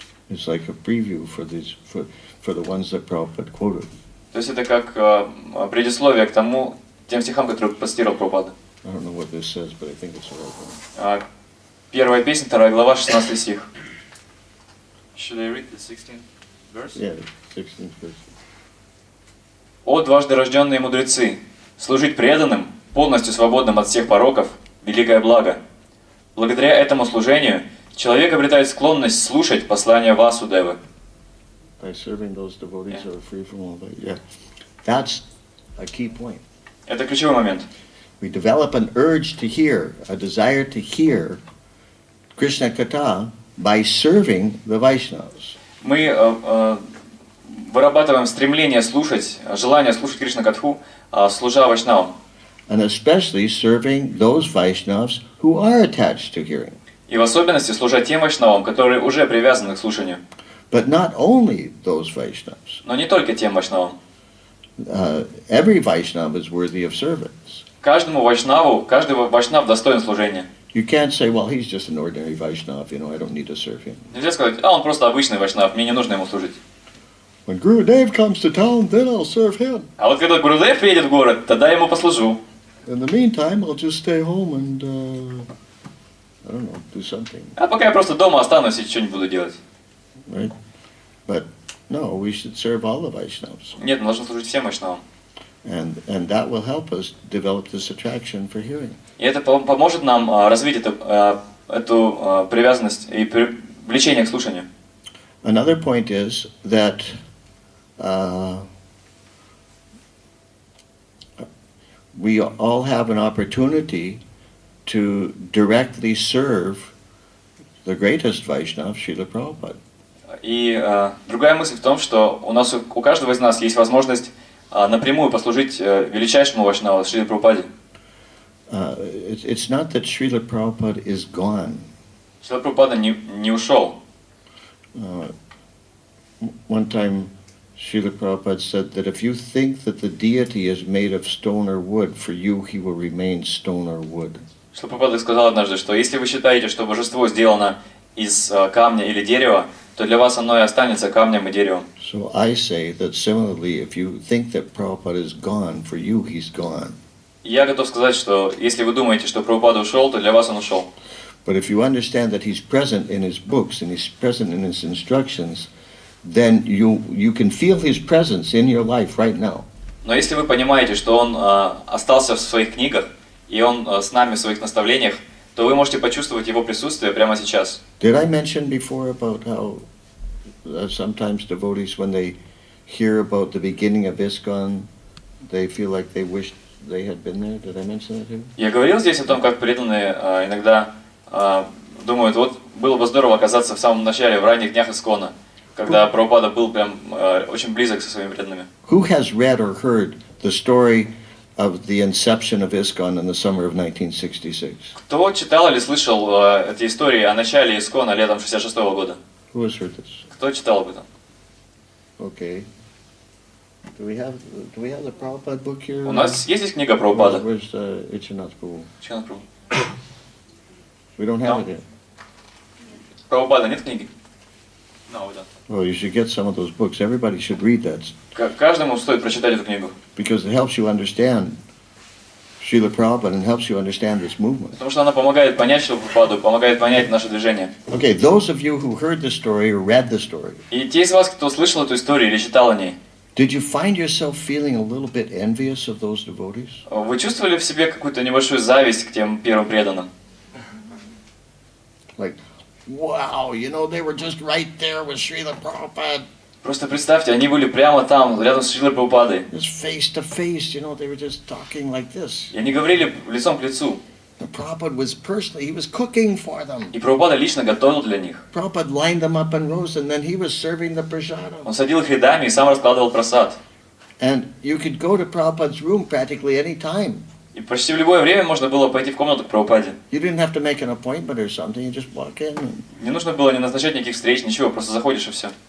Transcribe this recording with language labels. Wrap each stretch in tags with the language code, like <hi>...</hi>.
<en>It's like a preview for the ones that Prabhupada quoted.</en> <ru>То есть это как предисловие к тем стихам, которые процитировал Прабхупада.</ru> <en>I don't know what this says, but I think it's the right one.</en> <ru>Первая песня, 2 глава, 16 стих.</ru> <en>Should I read the 16th verse? Yeah, 16th verse.</en> <ru>«О, дважды рожденные мудрецы, служить преданным, полностью свободным от всех пороков, великое благо. Благодаря этому служению человек обретает склонность слушать послания Васудевы».</ru> <en>By serving those devotees who are free from all that. Yeah, that's a key point.</en> <ru>Это ключевой момент.</ru> <en>We develop an urge to hear, a desire to hear Krishna Katha by serving the Vaishnavas.</en> <ru>Мы вырабатываем стремление слушать, желание слушать Кришна Катху, служа Вайшнавам.</ru> <en>And especially serving those Vaishnavas who are attached to hearing.</en> <ru>И в особенности служа тем Вайшнавам, которые уже привязаны к слушанию.</ru> <en>But not only those Vaishnavas.</en> <ru>Но не только тем Вайшнавам.</ru> <en>Every Vaishnava is worthy of service.</en> <ru>Каждый Вайшнав достоин служения.</ru> <en>You can't say, well, he's just an ordinary Vaishnava, I don't need to serve him.</en> <ru>Нельзя сказать, он просто обычный Вайшнав, мне не нужно ему служить.</ru> <en>When Gurudev comes to town, then I'll serve him.</en> <ru>А вот когда Гурудев приедет в город, тогда я ему послужу.</ru> <en>In the meantime, I'll just stay home and, I don't know, do something.</en> <ru>А пока я просто дома останусь и ничего не буду делать.</ru> <en>Right? But no, we should serve all the Vaishnavas.</en> <ru>Нет, мы должны служить всем Вайшнавам.</ru> <en>And that will help us develop this attraction for hearing.</en> <ru>И это поможет нам развить эту привязанность и влечение к слушанию.</ru> <en>Another point is that we all have an opportunity to directly serve the greatest Vaishnava, Srila Prabhupada.</en> <ru>И другая мысль в том, что у каждого из нас есть возможность напрямую послужить величайшему Вайшнаву Шриле Прабхупаде.</ru> <en>It's not that Srila Prabhupada is gone.</en> <ru>Шрила Прабхупада не ушел.</ru> <en>One time Srila Prabhupada said that if you think that the deity is made of stone or wood, for you he will remain stone or wood.</en> <ru>Шрила Прабхупада сказал однажды, что если вы считаете, что божество сделано из камня или дерева, то для вас оно и останется камнем и деревом.</ru> <en>So I say that similarly, if you think that Prabhupada is gone, for you he's gone.</en> <ru>Я готов сказать, что если вы думаете, что Прабхупада ушел, то для вас он ушел.</ru> <en>But if you understand that he's present in his books and he's present in his instructions, then you can feel his presence in your life right now.</en> <ru>Но если вы понимаете, что он остался в своих книгах, и он с нами в своих наставлениях, то вы можете почувствовать его присутствие прямо сейчас.</ru> <en>Did I mention before about how sometimes devotees, when they hear about the beginning of ISKCON, they feel like they wish they had been there? Did I mention that too?</en> <ru>Я говорил здесь о том, как преданные иногда думают, вот было бы здорово оказаться в самом начале, в ранних днях ISKCON, когда Прабхупада был прям очень близок со своими преданными.</ru> <en>Who has read or heard the story of the inception of ISKCON in the summer of 1966?</en> <ru>Кто читал или слышал эти истории о начале ISKCON летом 66-го года?</ru> <en>Who has heard this?</en> <ru>Кто читал об этом?</ru> <en>Okay. Do we have the Prabhupada book here?</en> <ru>У нас есть здесь книга Прабхупада?</ru> <en>Where's Ichanath Prabhu?</en> <ru>Читал Прабху.</ru> <en>We don't have it here.</en> <ru>Прабхупада нет книги?</ru> <en>No, we don't. Well, you should get some of those books. Everybody should read that.</en> <ru>Каждому стоит прочитать эту книгу.</ru> <en>Because it helps you understand Srila Prabhupada and helps you understand this movement.</en> <ru>Потому что она помогает понять Шрилу Прабхупаду, помогает понять наше движение.</ru> <en>Okay, those of you who heard the story or read the story,</en> <ru>И те из вас, кто слышал эту историю или читал о ней,</ru> <en>did you find yourself feeling a little bit envious of those devotees?</en> <ru>вы чувствовали в себе какую-то небольшую зависть к тем первым преданным?</ru> <en>Like, wow, you know, they were just right there with Srila Prabhupada.</en> <ru>Просто представьте, они были прямо там, рядом с Шрилой Прабхупадой.</ru> <en>Just face to face, you know, they were just talking like this.</en> <ru>И они говорили лицом к лицу.</ru> <en>And Prabhupada was personally, he was cooking for them.</en> <ru>И Прабхупада лично готовил для них.</ru> <en>Prabhupada lined them up in rows and then he was serving the prasadam.</en> <ru>Он садил их рядами и сам раскладывал прасад.</ru> <en>And you could go to Prabhupada's room practically any time.</en> <ru>И почти в любое время можно было пойти в комнату к Прабхупаде.</ru> <en>You didn't have to make an appointment or something, you just walk in. And,</en> <ru>Не нужно было ни назначать никаких встреч, ничего, просто заходишь и все.</ru>